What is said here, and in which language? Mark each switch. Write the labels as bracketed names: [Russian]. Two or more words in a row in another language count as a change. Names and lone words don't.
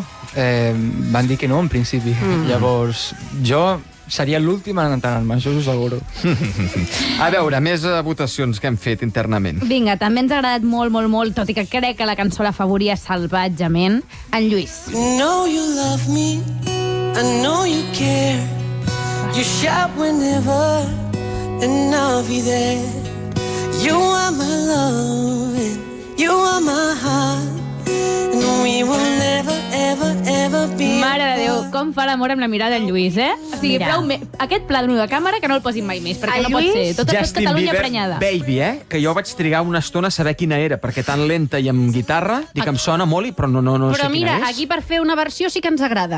[Catalan] Van dir que no, en principi. Llavors, jo seria l'últim en enterar-me, això us ho asseguro. A veure, més votacions que hem fet internament. Vinga, també ens ha agradat molt, molt, molt, tot i que crec que la cançó la favoria salvatgement, en Lluís. [English] I know you love me, I know you care. You shout whenever, and I'll be there. You are my love, and you are my heart. And we will never, ever, ever be. [Catalan] Mare de Déu, com fa l'amor amb la mirada en Lluís, eh? O sigui, aquest pla de càmera que no el posin mai més, perquè no pot ser. Tot Catalunya prenyada. Baby, que jo vaig trigar una estona a saber quina era, perquè tan lenta i amb guitarra, dic, em sona molt, però no sé quina és. Però mira, aquí per fer una versió sí que ens agrada.